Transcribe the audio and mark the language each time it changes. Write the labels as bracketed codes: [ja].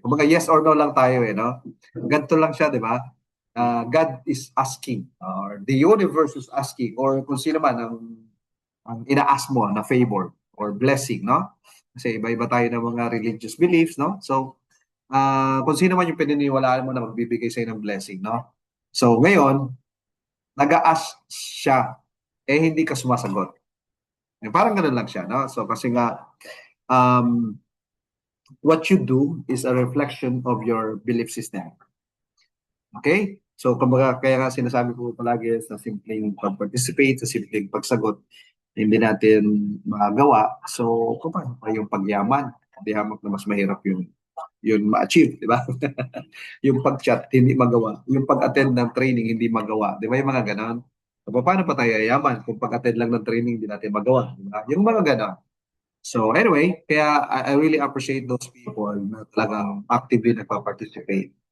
[tl] Kumbaga yes or no lang tayo no? Ganito lang siya, di ba? [en] God is asking, or the universe is asking, [tl] or kung sino man ang ina-ask mo na favor or blessing, no? Kasi iba-iba tayo ng mga religious beliefs, no? So, kung sino man yung pininiwalaan mo na magbibigay sa'yo ng blessing, no? So, ngayon, nag-a-ask siya, hindi ka sumasagot. Parang ganun lang siya, no? [en] So, [tl] kasi nga, [en] what you do is a reflection of your belief system. [tl] Okay? So, kumbaga, kaya nga sinasabi ko palagi sa simpleng pag-participate, sa simpleng pagsagot, hindi natin magawa. So, kung paano pa yung pagyaman? Hindi hamak na mas mahirap yun ma-achieve, di ba? Yung pag-chat, hindi magawa. Yung pag-attend ng training, hindi magawa. Di ba yung mga ganon? So, paano pa tayo yaman kung pag-attend lang ng training, hindi natin magawa? Di ba? Yung mga ganon. [en] So anyway, kaya I really appreciate those people na talagang actively nagpa-participate.